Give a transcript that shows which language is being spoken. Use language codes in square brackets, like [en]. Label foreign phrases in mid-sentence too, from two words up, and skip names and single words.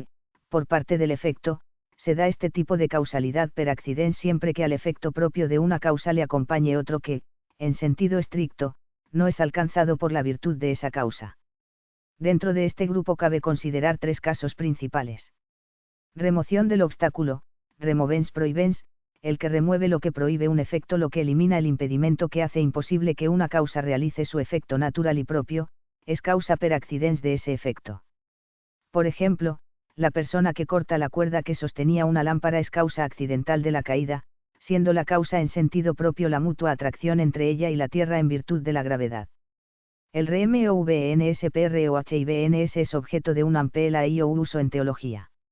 [es] Por parte del efecto, se da este tipo de causalidad [la] per accidens [es] siempre que al efecto propio de una causa le acompañe otro que, en sentido estricto, no es alcanzado por la virtud de esa causa. Dentro de este grupo cabe considerar tres casos principales. Remoción del obstáculo, [la] removens prohibens, [es] el que remueve lo que prohíbe un efecto, lo que elimina el impedimento que hace imposible que una causa realice su efecto natural y propio, es causa [la] per accidens [es] de ese efecto. Por ejemplo, la persona que corta la cuerda que sostenía una lámpara es causa accidental de la caída, siendo la causa en sentido propio la mutua atracción entre ella y la tierra en virtud de la gravedad. El RMOVNSPROHIVNS es objeto de un amplio uso en teología.